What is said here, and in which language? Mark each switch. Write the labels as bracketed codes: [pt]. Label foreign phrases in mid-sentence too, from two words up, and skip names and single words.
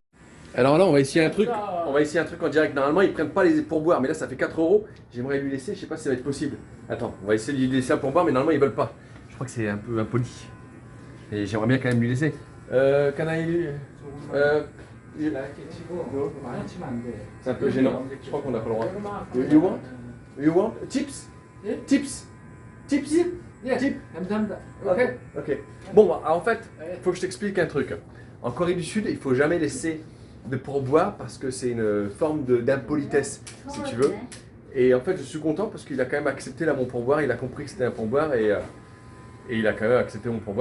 [fr] alors là, on va essayer un truc. On va essayer un truc en direct. Normalement, ils prennent pas les pourboires, mais là, ça fait 4 euros. J'aimerais lui laisser. Je sais pas si ça va être possible. Attends, on va essayer de lui laisser un pourboire, mais normalement, ils veulent pas. Je crois que c'est un peu impoli. Et j'aimerais bien quand même lui laisser. [en] Can I, [fr] c'est un peu gênant. Je crois qu'on n'a pas le droit. [en] You want tips? Tips? Tips? [ko] 예. 감사합니다. 오케이. [fr] Ok. Bon, en fait, il faut que je t'explique un truc. En Corée du Sud, il faut jamais laisser de pourboire parce que c'est une forme d'impolitesse, si tu veux. Et en fait, je suis content parce qu'il a quand même accepté là mon pourboire. Il a compris que c'était un pourboire et il a quand même accepté mon pourboire.